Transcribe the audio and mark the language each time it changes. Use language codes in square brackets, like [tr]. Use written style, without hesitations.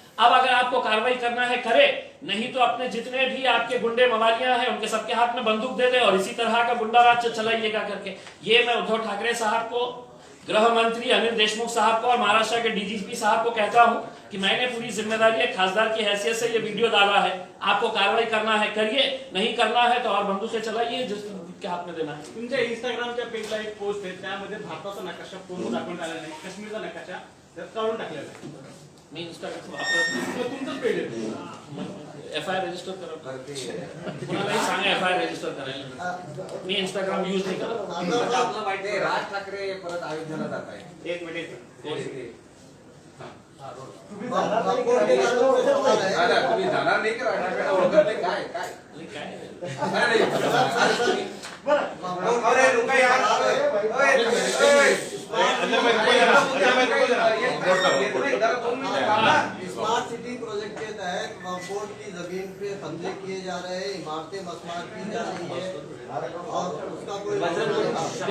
[hi] अब अगर आपको कार्रवाई करना है करे, नहीं तो अपने जितने भी आपके गुंडे मवालियां हैं उनके सबके हाथ में बंदूक दे दे और इसी तरह का गुंडा राज चलाइएगा करके। ये मैं उद्धव ठाकरे साहब को, गृह मंत्री अनिल देशमुख साहब को और महाराष्ट्र के डीजीपी साहब को कहता हूं कि मैंने पूरी जिम्मेदारी एक खासदार की हैसियत से ये वीडियो डाला है। आपको कार्रवाई करना है करिए, नहीं करना है तो और बंदूकें चलाइए जिसके हाथ में देना है। [mr] तुमच्या इंस्टाग्रामच्या पेजला एक पोस्ट आहे, त्यामध्ये भारताचा नकाशा पूर्ण दाखवण्यात आलेला नाही, काश्मीरचा नकाशा त्यात काढून टाकलेला आहे। मी इंस्टाग्राम वापरत तुमचंच पेज आहे। एफआईआर रजिस्टर करा, कुणालाही सांगा एफआईआर रजिस्टर करायला। मी इंस्टाग्राम यूज नाही करत। आपलं माहिती आहे राज ठाकरे परत अयोध्येला जात आहे। एक मिनिट तुम्ही जाणार नाही का? राज ठाकरे ओळखत नाही काय काय [hi] स्मार्ट सिटी प्रोजेक्ट के तहत वक्फ की जमीन पे कब्जे किए जा रहे हैं, इमारतें मस्मार की जा रही है और उसका कोई